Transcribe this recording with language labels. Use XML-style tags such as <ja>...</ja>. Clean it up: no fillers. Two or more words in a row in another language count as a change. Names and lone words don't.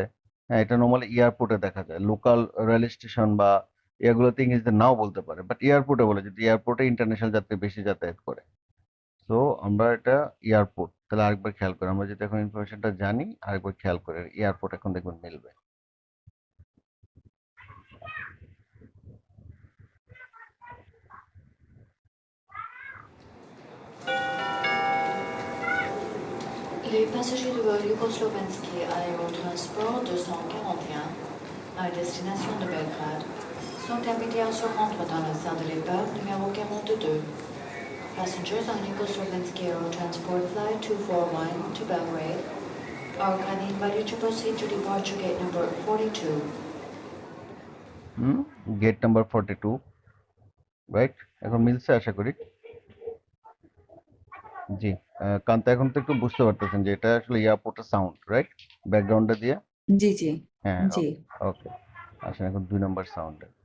<bn>হ্যাঁ, এটা নর্মালি এয়ারপোর্টে দেখা যায়,</bn> <en>local rail station</en> <bn>বা এগুলোতে ইংরেজিতে নাও বলতে পারে, বাট এয়ারপোর্টে বলে, যদি এয়ারপোর্টে ইন্টারন্যাশনাল যাত্রী বেশি যাতায়াত করে। তো আমরা এটা এয়ারপোর্ট, তাহলে আরেকবার খেয়াল করি, আমরা যদি এখন ইনফরমেশনটা জানি, আরেকবার খেয়াল করে এয়ারপোর্ট এখন দেখবেন মিলবে।</bn> <fr>Les passagers du vol Yougoslovensky Aérotransport 241 à destination de Belgrade sont invités à se rendre dans la salle de départ numéro 42.</fr> <en>Passengers on Yugoslovensky Aerotransport Flight 241 to Belgrade are kindly invited to proceed to departure gate number 42. gate number</en> <bn>42, রাইট? এখন মিলছে আশা করি। জি, কান্তা এখন তো একটু বুঝতে পারতেছেন যে এটা আসলে এয়ারপোর্টের সাউন্ড, রাইট? ব্যাকগ্রাউন্ডে দিয়ে। জি জি হ্যাঁ, জি। ওকে, আসেন এখন 2 নাম্বার সাউন্ডে।</bn>